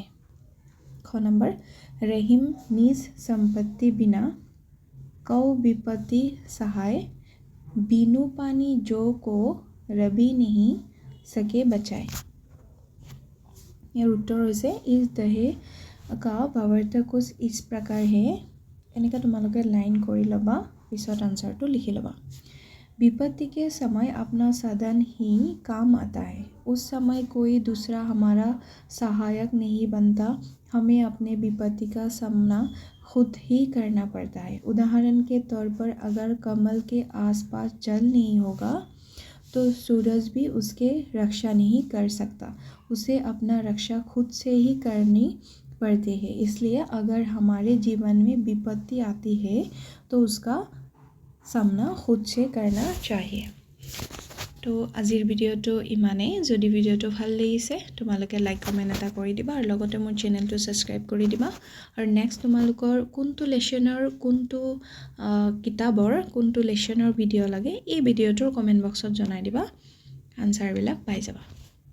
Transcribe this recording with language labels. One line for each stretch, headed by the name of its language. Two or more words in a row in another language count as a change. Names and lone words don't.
Hindi: ख नंबर, रहीम निज संपत्ति बिना कौ विपत्ति सहाय, बिनु पानी जो को रवि नहीं सके बचाए। यार
Assamese: উত্তৰ হৈছে,
Hindi: इस दोहे का भावार्थ कुछ इस प्रकार है।
Assamese: এনেকৈ তোমালোকে লাইন কৰি ল'বা, পিছত आंसरটো লিখি ল'বা।
Hindi: विपत्ति के समय अपना साधन ही काम आता है। उस समय कोई दूसरा हमारा सहायक नहीं बनता। हमें अपने विपत्ति का सामना खुद ही करना पड़ता है। उदाहरण के तौर पर अगर कमल के आसपास जल नहीं होगा तो सूरज भी उसके रक्षा नहीं कर सकता। उसे अपना रक्षा खुद से ही करनी पड़ती है। इसलिए अगर हमारे जीवन में विपत्ति आती है तो उसका सामना खुद से करना चाहिए।
Assamese: তো আজিৰ ভিডিঅ'টো ইমানেই। যদি ভিডিঅ'টো ভাল লাগিছে তোমালোকে
English: like comment
Assamese: এটা কৰি দিবা আৰু লগতে মোৰ চেনেলটো ছাবস্ক্ৰাইব কৰি দিবা। আৰু নেক্সট তোমালোকৰ কোনটো লেশ্যনৰ, কোনটো কিতাপৰ, কোনটো লেশ্যনৰ ভিডিঅ' লাগে এই ভিডিঅ'টোৰ কমেণ্ট বক্সত জনাই দিবা, আনচাৰবিলাক পাই যাবা।